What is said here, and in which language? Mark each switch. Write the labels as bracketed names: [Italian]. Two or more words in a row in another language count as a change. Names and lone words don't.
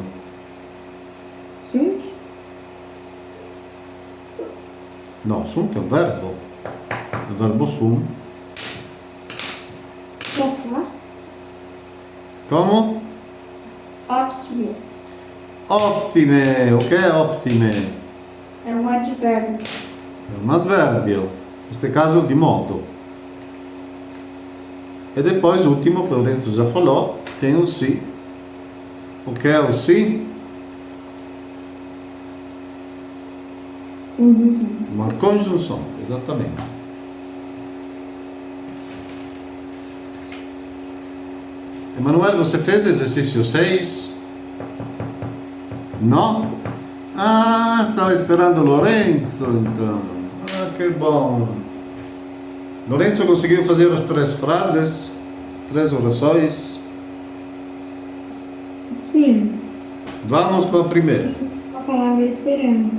[Latin] Sunt? [Italian] No, sunt è un verbo. Il verbo sum. [Portuguese] Tocar. [Italian] Come? [Portuguese] Ótimo. [Italian] Ottime. O che è ottime? [Portuguese] É um advérbio. [Italian] È un adverbio. In questo caso di modo. [Portuguese] E depois o último, que o Lorenzo já falou, tem o si. O que é o si? Conjunção. Uma conjunção, exatamente. Emanuel, você fez exercício 6? Não? Ah, estava esperando o Lorenzo, então. Ah, que bom. Lorenzo conseguiu fazer as 3 frases, 3 orações. Sim. Vamos com a primeira. A palavra esperança.